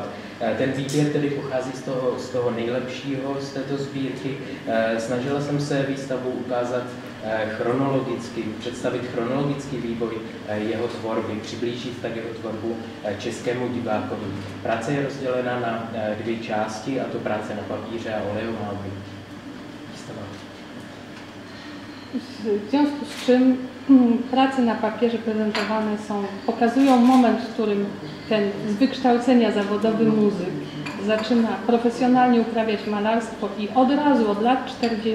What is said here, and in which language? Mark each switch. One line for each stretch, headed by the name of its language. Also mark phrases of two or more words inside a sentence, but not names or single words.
Czech: Ten výběr tedy pochází z toho nejlepšího z této sbírky. Snažila jsem se výstavu ukázat chronologicky, představit chronologický vývoj jeho tvorby, přiblížit tak jeho tvorbu českému divákovi. Práce je rozdělena na dvě části, a to práce na papíře a olejomalby.
Polish: W związku z czym prace na papierze prezentowane pokazują moment, w którym ten z wykształcenia zawodowy muzyk zaczyna profesjonalnie uprawiać malarstwo i od razu, od lat 40.